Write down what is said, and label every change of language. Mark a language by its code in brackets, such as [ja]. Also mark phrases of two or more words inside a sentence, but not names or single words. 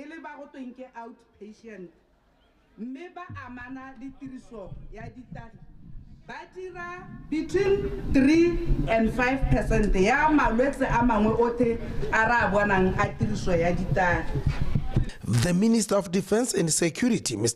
[tn] le ba go tweng ke outpatient mme ba amana le tiriso ya ditagi ba dira [en] between 3 and 5% [tn] ya malwetse a mangwe otlhe a ra bonang a tiriso ya ditagi. [en] The Minister of Defense and Security, Mr.